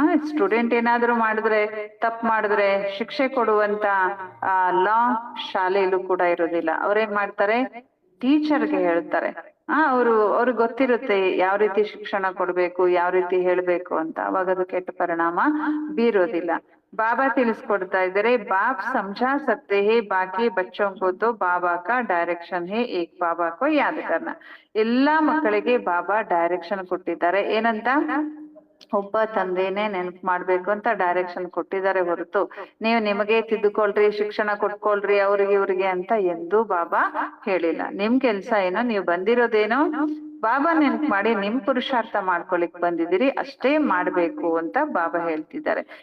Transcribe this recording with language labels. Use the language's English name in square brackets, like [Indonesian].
[Kannada] Student ಏನಾದ್ರು ಮಾಡಿದ್ರೆ, ತಪ್ಪು ಮಾಡಿದ್ರೆ ಶಿಕ್ಷೆ ಕೊಡುವಂತ ಲಾ ಶಾಲೆಯಲ್ಲೂ ಕೂಡ ಇರೋದಿಲ್ಲ. ಅವ್ರೇನ್ ಮಾಡ್ತಾರೆ, ಟೀಚರ್ಗೆ ಹೇಳ್ತಾರೆ. ಅವ್ರಿಗೆ ಗೊತ್ತಿರುತ್ತೆ ಯಾವ ರೀತಿ ಶಿಕ್ಷಣ ಕೊಡ್ಬೇಕು, ಯಾವ ರೀತಿ ಹೇಳ್ಬೇಕು ಅಂತ. ಅವಾಗ ಅದು ಕೆಟ್ಟ ಪರಿಣಾಮ ಬೀರೋದಿಲ್ಲ. ಬಾಬಾ ತಿಳಿಸ್ಕೊಡ್ತಾ ಇದ್ದಾರೆ, [Hindi] ಬಾಪ್ ಸಮझा सकते हैं, बाकी बच्चों को तो बाबा का डायरेक्शन है, एक बाबा को याद करना. [Kannada] ಎಲ್ಲಾ ಮಕ್ಕಳಿಗೆ ಬಾಬಾ ಡೈರೆಕ್ಷನ್ ಕೊಟ್ಟಿದ್ದಾರೆ. ಏನಂತ, ಒಬ್ಬ ತಂದೆನೇ ನೆನಪು ಮಾಡ್ಬೇಕು ಅಂತ ಡೈರೆಕ್ಷನ್ ಕೊಟ್ಟಿದ್ದಾರೆ ಹೊರತು ನೀವು ನಿಮಗೆ ತಿದ್ದುಕೊಳ್ರಿ, ಶಿಕ್ಷಣ ಕೊಟ್ಕೊಳ್ರಿ ಅವ್ರಿಗೆ ಇವ್ರಿಗೆ ಅಂತ ಎಂದೂ ಬಾಬಾ ಹೇಳಿಲ್ಲ. ನಿಮ್ ಕೆಲ್ಸ ಏನೋ, ನೀವು ಬಂದಿರೋದೇನೋ ಬಾಬಾ ನೆನಪು ಮಾಡಿ ನಿಮ್ ಪುರುಷಾರ್ಥ ಮಾಡ್ಕೊಳಿಕ್ ಬಂದಿದ್ದೀರಿ, ಅಷ್ಟೇ ಮಾಡ್ಬೇಕು ಅಂತ ಬಾಬಾ ಹೇಳ್ತಿದ್ದಾರೆ.